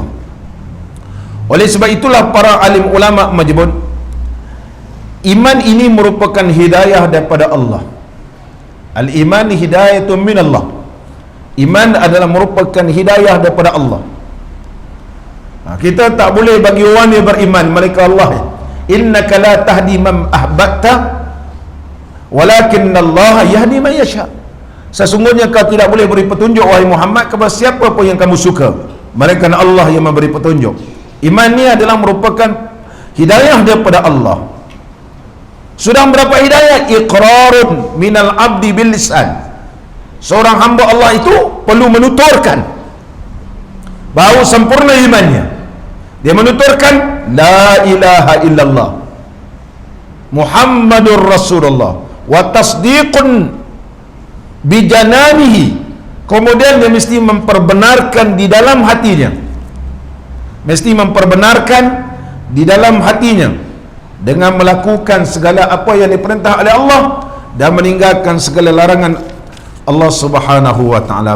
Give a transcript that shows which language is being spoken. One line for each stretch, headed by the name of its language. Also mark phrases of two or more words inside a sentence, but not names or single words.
Malay: Oleh sebab itulah para alim ulama menyebut iman ini merupakan hidayah daripada Allah.
Arabic: الإيمان هداية من الله.
Malay: Iman adalah merupakan hidayah daripada Allah. Kita tak boleh bagi orang yang beriman mereka Allah.
Arabic: إنك لا تهدي من أحببت ولكن الله يهدي من يشاء.
Malay: Sesungguhnya kau tidak boleh beri petunjuk wahai Muhammad kepada siapa pun yang kamu suka, melainkan Allah yang memberi petunjuk. Iman ni adalah merupakan hidayah daripada Allah. Sudah berapa hidayah?
Arabic: إقرار من العبد باللسان.
Malay: Seorang hamba Allah itu perlu menuturkan, baru sempurna imannya. Dia menuturkan
Arabic: لا إله إلا الله محمد رسول الله وتصديق بجنانه.
Malay: Kemudian dia mesti memperbenarkan di dalam hatinya, mesti memperbenarkan di dalam hatinya dengan melakukan segala apa yang diperintah oleh Allah dan meninggalkan segala larangan Allah
Arabic: سبحانه وتعالى.